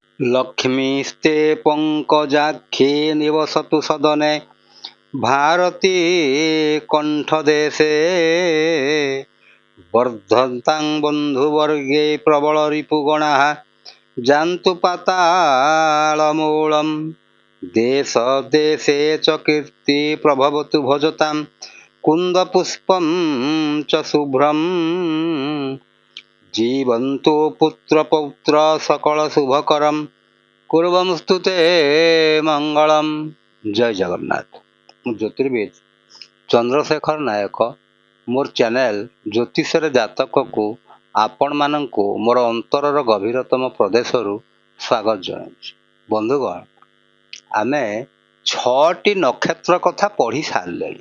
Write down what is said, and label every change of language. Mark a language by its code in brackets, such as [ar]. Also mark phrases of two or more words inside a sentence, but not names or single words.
[sa] लक्ष्मीस्ते पंकजाख्ये निवसतु सदने भारती कंठदेशे वर्धन्तां बन्धुवर्गे प्रबल रिपुगणाः जान्तु पातालमूलं देश देशे च कीर्ति प्रभवतु भजतां कुन्दपुष्पं च शुभ्रं जीवन्तु पुत्र पौत्र सकल शुभकरं कुर्वंस्तु ते मंगलम। जय जगन्नाथ। [or] ମୁଁ ଜ୍ୟୋତିର୍ବିଦ ଚନ୍ଦ୍ରଶେଖର ନାୟକ ମୋର ଚ୍ୟାନେଲ ଜ୍ୟୋତିଷରେ ଜାତକକୁ ଆପଣମାନଙ୍କୁ ମୋର ଅନ୍ତରର ଗଭୀରତମ ପ୍ରଦେଶରୁ ସ୍ୱାଗତ ଜଣାଉଛି। ବନ୍ଧୁଗଣ, ଆମେ 6ଟି ନକ୍ଷତ୍ର କଥା ପଢ଼ି ସାରିଲେଣି।